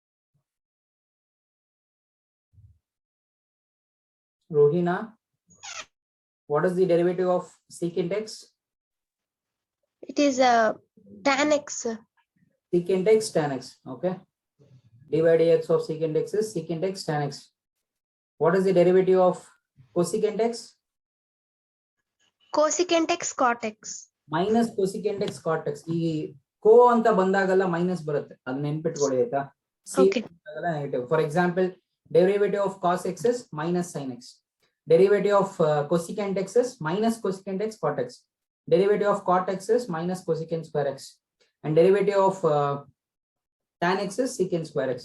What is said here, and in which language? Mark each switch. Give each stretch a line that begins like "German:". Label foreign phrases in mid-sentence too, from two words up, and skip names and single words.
English: Rohina, what is the derivative of secant x? It is tan x. Secant x tan x. Okay. dy dx of secant x is secant x tan x. What is the derivative of cosecant x? Cosecant x cot x. Minus cosecant x cot x.
Kannada: ಈ co ಅಂತ ಬಂದಾಗಲ್ಲ ಮೈನಸ್ ಬರುತ್ತೆ, ಅದನ್ನ ನೆನ್ಪಿಟ್ಕೊಳ್ಳಿ ಆಯ್ತಾ.
English: Okay. Negative. For example, derivative of cos x is minus sin x. Derivative of cosecant x is minus cosecant x cot x. Derivative of cot x is minus cosecant square x. And derivative of tan x is secant square x.